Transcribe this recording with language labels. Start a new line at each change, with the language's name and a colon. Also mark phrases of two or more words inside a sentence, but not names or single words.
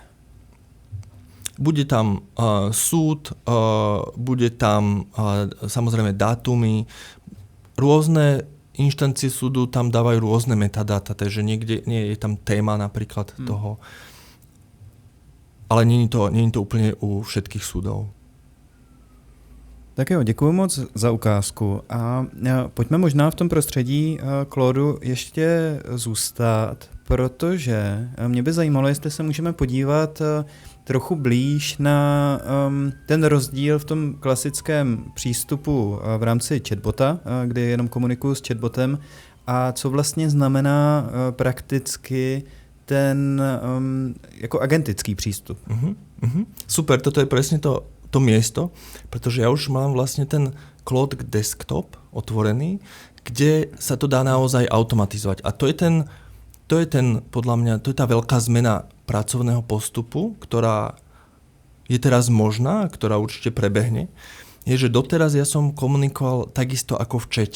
Slovak: Bude tam súd, bude tam samozrejme dátumy, rôzne inštancie súdu tam dávajú rôzne metadata, takže niekde nie je tam téma napríklad toho. Ale
Czech: není to úplně
Slovak: u všetkých súdov.
Czech: Tak jo, děkuji moc za ukázku. A pojďme možná v tom prostředí, Claudu, ještě zůstat, protože mě by zajímalo, jestli se můžeme podívat trochu blíž na ten rozdíl v tom klasickém přístupu v rámci chatbota, kdy jenom komunikuju s chatbotem, a co vlastně znamená prakticky ten jako agentický přístup.
Slovak: Super, toto je presne to miesto, pretože ja už mám vlastne ten Claude desktop otvorený, kde sa to dá naozaj automatizovať. A to je podľa mňa, to je tá veľká zmena pracovného postupu, ktorá je teraz možná, ktorá určite prebehne, je, že doteraz ja som komunikoval takisto ako v čete.